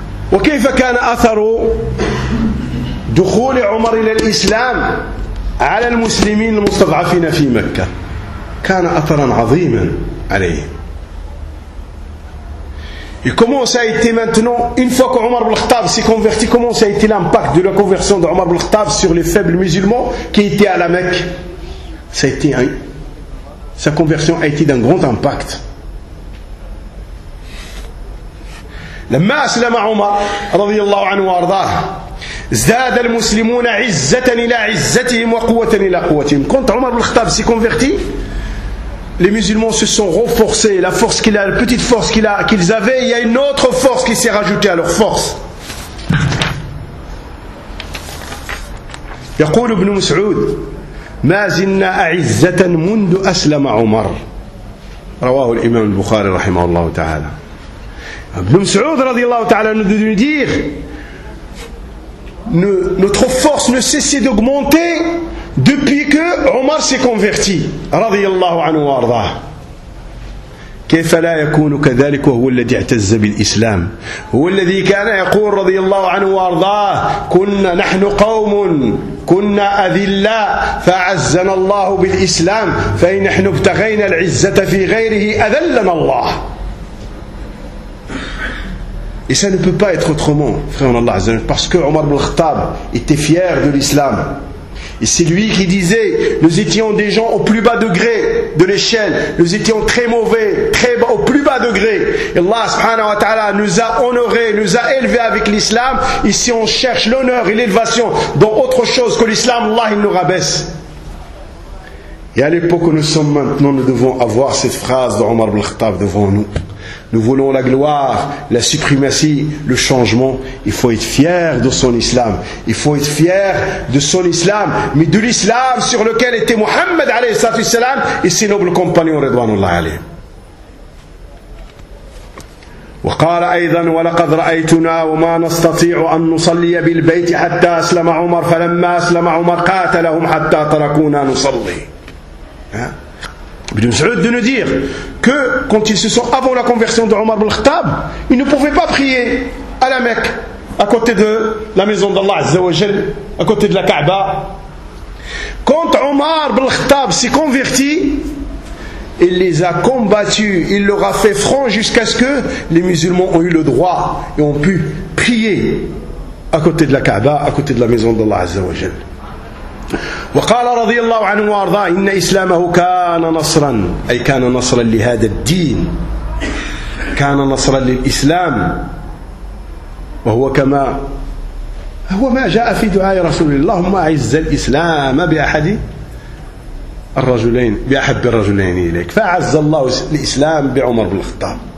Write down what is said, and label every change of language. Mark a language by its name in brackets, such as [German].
[Arabic] وكيف كان أثر دخول عمر إلى الإسلام على المسلمين المستضعفين في مكة كان أثرا عظيما عليهم. [French] Et comment ça a été maintenant, une fois que Omar ibn al-Khattab s'est converti, comment ça a été l'impact de la conversion d'Omar ibn al-Khattab sur les faibles musulmans qui étaient à la Mecque? Sa conversion a été d'un grand impact. [Arabic] لما أسلم عمر رضي الله عنه وأرضاه زاد المسلمون عزة إلى عزتهم وقوة إلى قوتهم. [French] Quand عمر بن الخطاب s'est converti, les musulmans se sont renforcés. La force qu'il a, la petite force qu'il a, qu'ils avaient, il y a une autre force qui s'est rajoutée à leur force. [Arabic] يقول ابن مسعود ما زلنا عزة منذ أسلم عمر. رواه الإمام البخاري رحمه الله تعالى. [French] Ibn Mas'ud radiallahu ta'ala nous dit notre force ne cessait d'augmenter depuis que Omar s'est converti radiallahu anhu wa arda. [Arabic] كيف لا يكون كذلك وهو الذي اعتز بالإسلام هو الذي كان يقول رضي الله عنه وارضاه كنا نحن قوم كنا أذلاء فعزنا الله بالإسلام فإن نحن ابتغينا العزة في غيره أذلنا الله. [French] Et ça ne peut pas être autrement, frère en Allah, parce que Omar ibn al-Khattab était fier de l'islam. Et c'est lui qui disait, nous étions des gens au plus bas degré de l'échelle, nous étions très mauvais, très bas, au plus bas degré. Et Allah subhanahu wa ta'ala nous a honorés, nous a élevés avec l'islam. Et si on cherche l'honneur et l'élévation dans autre chose que l'islam, Allah il nous rabaisse. Et à l'époque où nous sommes maintenant, nous devons avoir cette phrase de Omar ibn al-Khattab devant nous. Nous voulons la gloire, la suprématie, le changement. Il faut être fier de son islam. Il faut être fier de son islam, mais de l'islam sur lequel était Mohammed alayhi salam et ses nobles compagnons radhiyallahu anhu. [Arabic] وقال أيضا ولقد رأيتنا وما نستطيع أن نصلي بالبيت حتى أسلم عمر فلما أسلم عمر قاتلهم حتى تركونا نصلي. [French] Ibn Mas'ud de nous dire que quand ils se sont avant la conversion de Omar ibn al-Khattab, ils ne pouvaient pas prier à la Mecque, à côté de la maison d'Allah Azza wa Jal, à côté de la Kaaba. Quand Omar ibn al-Khattab s'est converti, il les a combattus, il leur a fait front jusqu'à ce que les musulmans ont eu le droit et ont pu prier à côté de la Kaaba, à côté de la maison d'Allah Azza wa Jal. [Arabic] وقال رضي الله عنه وارضاه إن إسلامه كان نصرا أي كان نصرا لهذا الدين كان نصرا للإسلام وهو كما هو ما جاء في دعاء رسول الله اللهم أعز الإسلام بأحد الرجلين بأحب الرجلين إليك فأعز الله الإسلام بعمر بن الخطاب.